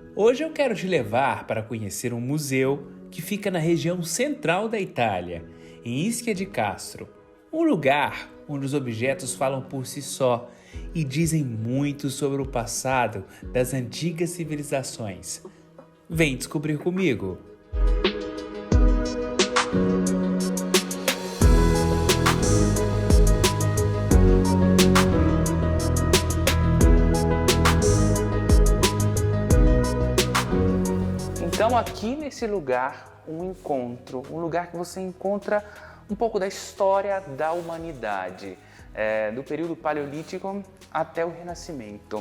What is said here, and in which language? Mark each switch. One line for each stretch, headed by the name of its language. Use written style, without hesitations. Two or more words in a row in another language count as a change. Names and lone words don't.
Portuguese: Hoje eu quero te levar para conhecer um museu que fica na região central da Itália, em Ischia di Castro, um lugar onde os objetos falam por si só e dizem muito sobre o passado das antigas civilizações. Vem descobrir comigo! Então aqui nesse lugar, um lugar que você encontra um pouco da história da humanidade, do período paleolítico até o Renascimento.